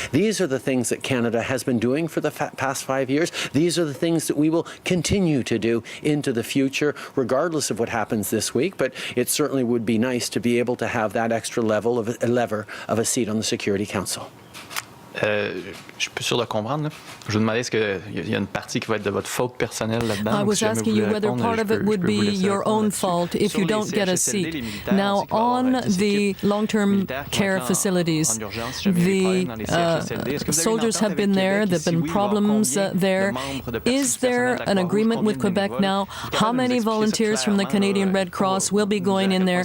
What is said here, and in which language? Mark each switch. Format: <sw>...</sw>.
<en>These are the things that Canada has been doing for the past 5 years. These are the things that we will continue to do into the future, regardless of what happens this week. But it certainly would be nice to be able to have that extra lever of a seat on the Security Council.</en> <fr>Je suis plus sûr de comprendre. Là. Je vous demandais, est-ce qu'il y a une partie qui va être de votre faute personnelle là-dedans?</fr> <en>I was asking you whether part of it would be your own fault if you don't get a seat. Now, on the long-term care facilities, the soldiers have been there, there have been problems there. Is there an agreement with Quebec now? How many volunteers from the Canadian Red Cross will be going in there?</en>